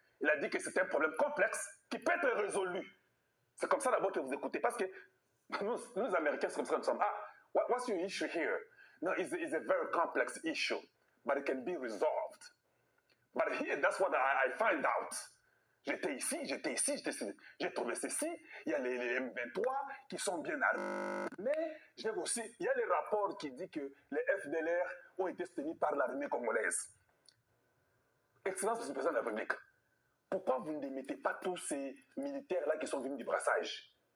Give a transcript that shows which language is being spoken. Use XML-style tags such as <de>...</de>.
<fr>Il a dit que c'est un problème complexe qui peut être résolu. C'est comme ça d'abord que vous écoutez. Parce que nous Américains, c'est comme ça que nous sommes.</fr> <en>Ah, what's your issue here? No, it's a very complex issue. But it can be resolved. But here, that's what I find out.</en> <fr>J'étais ici, j'ai trouvé ceci. Il y a les M23 qui sont bien armés. J'ai aussi, il y a les rapports qui disent que les FDLR ont été soutenus par l'armée congolaise. Excellence du président de la République, pourquoi vous ne démettez pas tous ces militaires-là qui sont venus du brassage?</fr>